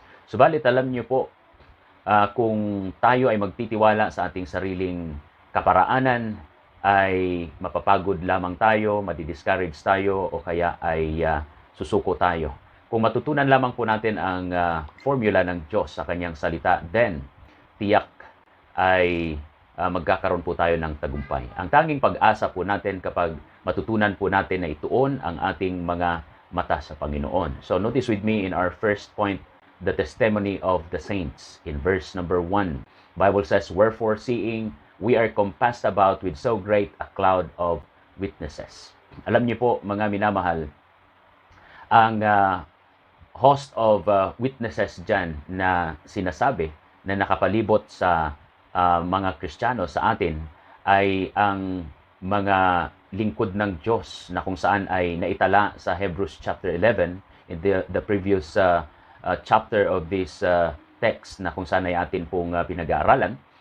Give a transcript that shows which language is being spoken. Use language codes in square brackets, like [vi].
[tl] Subalit alam niyo po, kung tayo ay magtitiwala sa ating sariling kaparaanan, ay mapapagod lamang tayo, madi-discourage tayo, o kaya ay susuko tayo. Kung matutunan lamang po natin ang formula ng Diyos sa kanyang salita, then tiyak ay magkakaroon po tayo ng tagumpay. Ang tanging pag-asa po natin kapag matutunan po natin na ituon ang ating mga mata sa Panginoon. [en] So notice with me in our first point, the testimony of the saints. In verse number 1, Bible says, "Wherefore, seeing we are compassed about with so great a cloud of witnesses." [tl] Alam niyo po, mga minamahal, ang host of witnesses dyan na sinasabi na nakapalibot sa mga Kristiyano sa atin ay ang mga lingkod ng Diyos na kung saan ay naitala sa Hebrews chapter 11 [en] in the previous chapter of this text [tl] na kung saan ay atin pong pinag-aaralan.